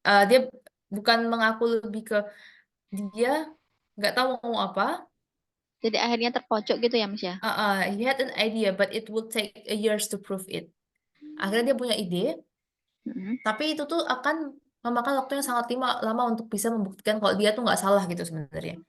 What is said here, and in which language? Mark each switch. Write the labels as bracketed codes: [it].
[id] Dia bukan mengaku, lebih ke dia nggak tahu mau apa. Jadi akhirnya terpojok gitu ya, Mas ya? [en] He had an idea, but it will take years to prove it. [id] Akhirnya dia punya ide, tapi itu tuh akan memakan waktu yang sangat lama untuk bisa membuktikan kalau dia tuh nggak salah gitu sebenarnya.